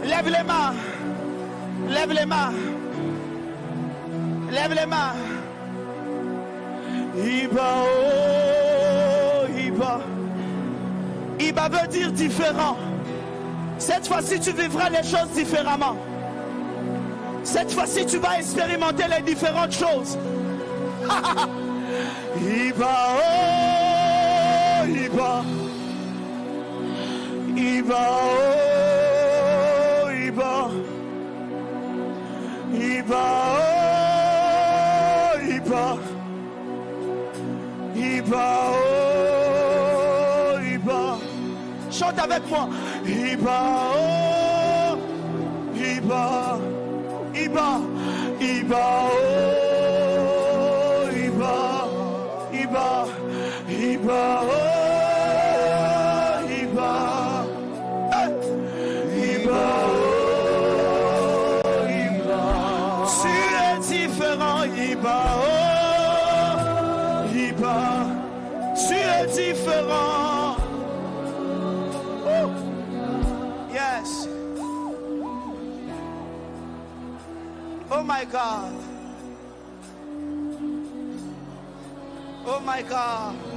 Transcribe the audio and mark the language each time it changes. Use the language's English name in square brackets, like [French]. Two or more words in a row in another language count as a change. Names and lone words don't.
[French] les mains. Lève les mains. Lève les mains. [Filipino] Iba, oh, Iba. [French] Iba veut dire différent. Cette fois-ci, tu vivras les choses différemment. Cette fois-ci, tu vas expérimenter les différentes choses. [Filipino] Iba, oh, Iba. Iba, oh, Iba. Iba, oh, Iba. Iba, oh, Iba. [French] Chante avec moi. [Filipino] Iba, oh, Iba. Iba, Iba, oh, Iba. Iba, Iba, oh, Iba. Iba, oh, Iba. [French] Tu es différent, [Filipino] Iba, oh, Iba. [French] Tu es différent. Oh. [English] Yes. Oh my God. Oh my God.